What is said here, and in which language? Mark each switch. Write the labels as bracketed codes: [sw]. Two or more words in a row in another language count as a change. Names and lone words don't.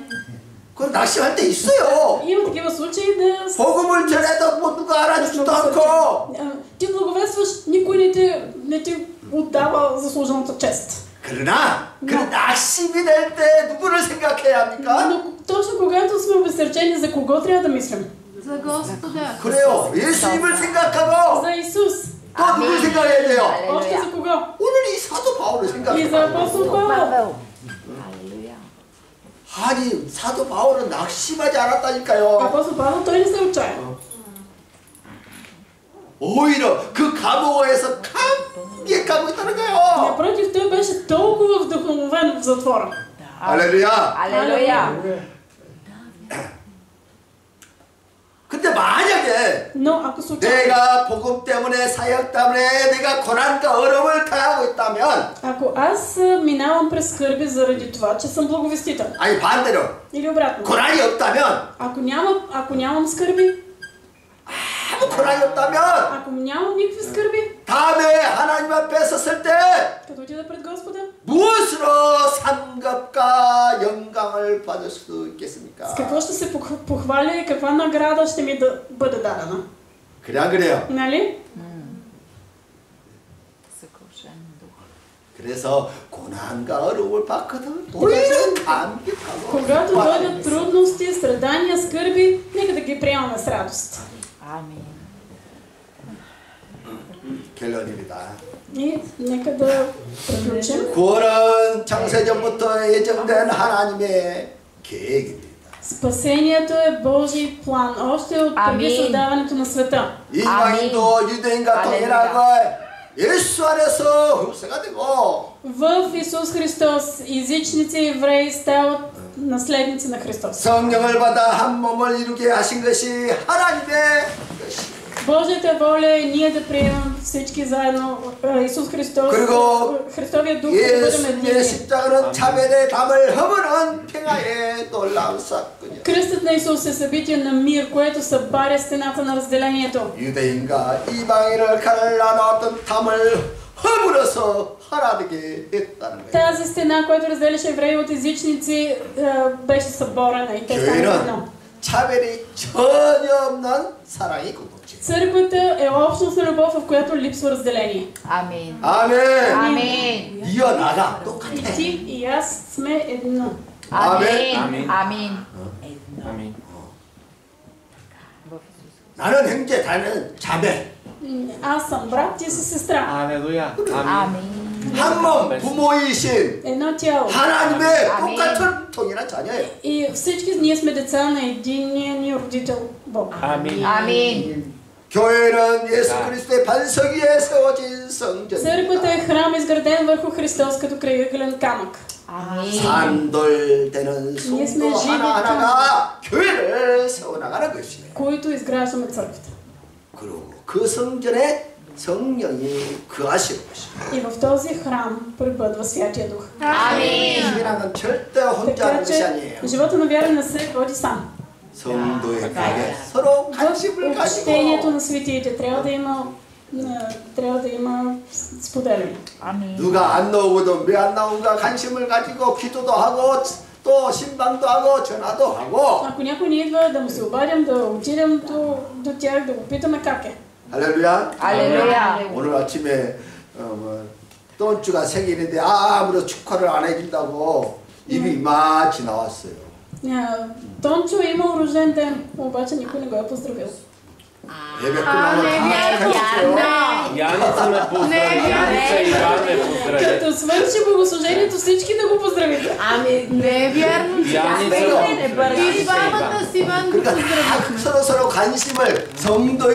[ko] 그건 낙심할 때 있어요. [bg] Има такива случаи да... [ko] 복음을 전해도 뭐 누가 알아주지도 않고. [bg] Ти благовестваш, никой не ти отдава заслужената чест. [ko] 그러나 그 낙심이 될 때 누구를 생각해야 합니까? [bg] Но точно когато сме обезсърчени, за кого трябва да мислим? За Господа. [ko] 그래요. 예수님을 생각하고 [bg] За Исус. [ko] 또 누구를 생각해야 돼요? [bg] Още за кого? [ko] 오늘 이 사도 바울을 [bg] И за [ko] 생각해요. [bg] апостол Павел. [ko] 아니 사도 바울은 낙심하지 않았다니까요. [bg] Апостол Павел, той не се отчая. [ko] 오히려 그 감옥에서 감격하고 있다는 거예요. [bg] Напротив, той беше толкова вдъхновен в затвора. [ko] 할렐루야. [bg] Алелуя. [ko] 근데 만약에 [bg] Но ако случайно, [ko] 내가 복음 때문에 사역 때문에 내가 고난과 어려움을 당하고 있다면 [bg] ако аз минавам през скърби заради това, че съм благовестител, [ko] 아니 반대로 [bg] или обратно, [ko] 고난이 없다면 [bg] ако нямам скърби, [ko] 아무 고난이 없다면 [bg] ако нямам никакви скърби, [ko] 다음에 하나님 앞에 섰을 때 [bg] като отида пред Господа, [ko] 무엇으로 상급과 영광을 받을 수 있겠습니까? [bg] с какво ще се похваля и каква награда ще ми да бъде дадена? [ko] 그래 안 그래요? [bg] Нали? [ko] 그래서 고난과 어려움을 받거든 오히려 감격하고 [bg] Когато дойдат трудности, страдания, скърби, нека да ги приемаме с радост. Амин. [ko] 결론입니다. [bg] И нека да приключим. [ko] 구원은 창세전부터 예정된 하나님의 계획입니다. [bg] Спасението е Божий план, още от преди създаването на света. [ko] 이방인도 유대인과 동일하게 예수 안에서 흡수가 되고 [bg] В Исус Христос езичници и евреи стават наследници на Христос. [ko] 성령을 받아 한 몸을 이루게 하신 것이 하나님의 것이. [bg] Божията воля е ние да приемем всички заедно Исус Христос, [ko] 그리고 [bg] Христовия дух, да бъдем [ko] 예수님의 [bg] едини. [ko] 십자가는 자멸의 담을 허무는 평화의 놀라운 사건이야. [bg] Кръстът на Исус е събитие на мир, което събаря стената на разделението. [ko] 유대인과 이방인을 갈라놓았던 담을 허물어서 하나 되게 했다는 거예요. [bg] Тази стена, която разделяше евреи от езичници, беше съборена и те станаха едно. [ko] 교회는 차별이 전혀 없는 사랑이 궁극지. [bg] Църквата е общност на любов, в която липсва разделение. Амин. [ko] 아멘. [bg] Амин. [ko] 이어나가 [bg] И [ko] 똑같아. [bg] ти и аз сме едно. Амин. Амин. Амин. Амин. [ko] 나는 형제, 나는 자매. [bg] Аз съм брат, ти си сестра. Алелуя. Амин. Амин. [ko] 한 몸 부모이신 [bg] Едно тяло. [ko] 하나님의 아멘. 똑같은 통일한 자녀예요. [bg] И всички ние сме деца на единния ни родител Бог. Амин. Амин. [ko] 교회는 예수 그리스도의 반석 위에 세워진 성전. [bg] Църквата е храм, изграден върху Христос като крайъгълен камък. Амин. [ko] 산돌되는 [bg] Ние сме [ko] 성도 [bg] живи [ko] 하나하나가 교회를 세워나가는 것이에요. [bg] които изграждаме църквата. [ko] 그리고 그 성전에 성령이 거하시는 것이에요. [bg] И в този храм пребъдва Святия Дух. Амин. [ko] 신앙은 절대 혼자 하는 [bg] Така [ko] 것이 [bg] че [ko] 아니에요. [bg] живота на вяра не се води сам. [ko] 성도에게 서로 관심을 [bg] В общението [ko] 가지고 [bg] на светиите трябва да има споделяне. Амин. [ko] 누가 안 나오거든 왜 안 나온가 관심을 가지고 기도도 하고 또 신방도 하고 전화도 하고. [bg] Ако някой не идва, да му се обадим, да отидем до тях, да го питаме как е. [ko] 할렐루야. 할렐루야. 오늘 아침에 똥주가 생일인데 아무도 축하를 안 해준다고 입이 이마치 나왔어요. [bg] Тончо е имал рожден ден, обаче никой не го е поздравил. [ko] 예배 끝나고 다 축하해주세요. [bg] Яница ме поздрави. Яница и Иван ме поздрави. Като свърши богослужението, всички да го поздравите. Ами, не е вярно. Яница [ko] 네, [bg] ме И двамата с Иван го [ko] 그러니까 다 서로 관심을 성도